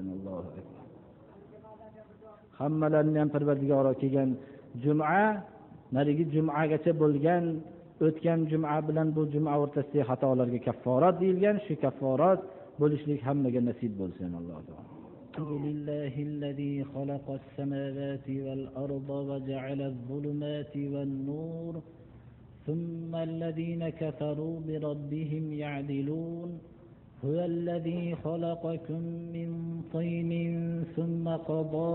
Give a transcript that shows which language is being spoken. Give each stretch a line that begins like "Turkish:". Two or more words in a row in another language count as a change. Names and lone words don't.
Arabic: الله أكبر.
Uzbek: Hammalarni ham Parvardigoro kelgan juma, narigi jumagacha bo'lgan o'tgan juma bilan bu juma o'rtasidagi xatolarga kafforat deyilgan, shu kafforat bo'lishlik hammaga nasib bo'lsin. Alloh taolo.
Arabic: الحمد لله الذي خلق السماوات والأرض وجعل الظلمات والنور ثم الذين كفروا بربهم يعدلون هو الذي خلقكم من طين ثم قضى